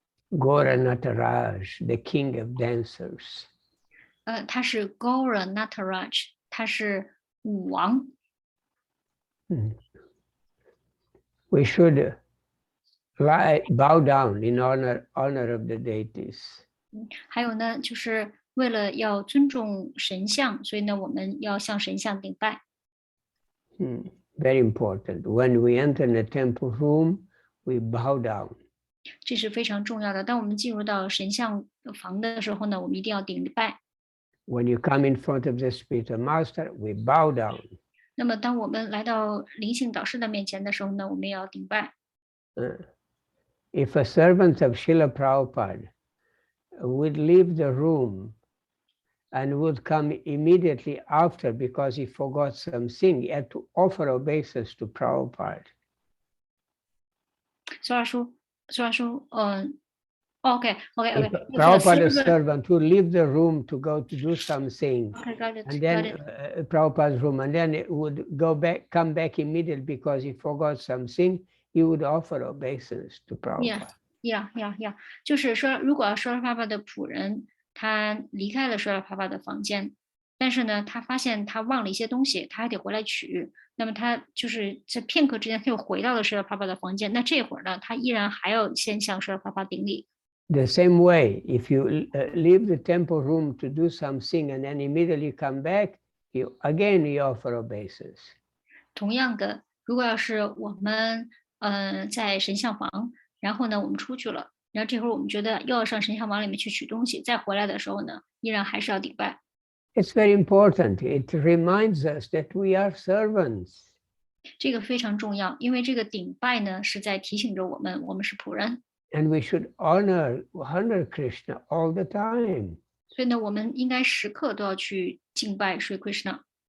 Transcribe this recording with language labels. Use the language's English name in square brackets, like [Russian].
[English] Gaura Nataraj, the king of dancers. [Chinese] 他是 Gaura Nataraj， 他是舞王。 [English] We should bow down in honor of the deities. [Chinese] 还有呢，就是为了要尊重神像，所以呢，我们要向神像顶拜。 [English] Very important. When we enter the temple room, we bow down. [Chinese] 这是非常重要的。当我们进入到神像房的时候呢，我们一定要顶拜。 [English] When you come in front of the spiritual master, we bow down. [Chinese] 那么，当我们来到灵性导师的面前的时候呢，我们也要顶拜。 [English] If a servant of Srila Prabhupada would leave the room and would come immediately after because he forgot something, he had to offer obeisance to Prabhupada. [Chinese] 苏老师，OK. [English] Prabhupada's servant would leave the room to go to do something. Okay, got it. And then Prabhupada's room, and then it would come back immediately because he forgot something. He would offer obeisance to Prabhupada. Yeah. [Chinese] 就是说，如果Srila Prabhupada的仆人他离开了Srila Prabhupada的房间，但是呢，他发现他忘了一些东西，他还得回来取。那么他就是在片刻之间，他又回到了Srila Prabhupada的房间。那这会儿呢，他依然还要先向Srila Prabhupada顶礼。 [English] The same way, if you leave the temple room to do something and then immediately come back, you offer obeisance. [Chinese] 同样的，如果要是我们在神像房，然后呢我们出去了，然后这会儿我们觉得又要上神像房里面去取东西，再回来的时候呢，依然还是要顶拜。 [English] It's very important. It reminds us that we are servants. [Chinese] 这个非常重要，因为这个顶拜呢是在提醒着我们，我们是仆人。 [English] And we should honor Krishna all the time. [Chinese] 所以呢，我们应该时刻都要去敬拜Sri Krishna。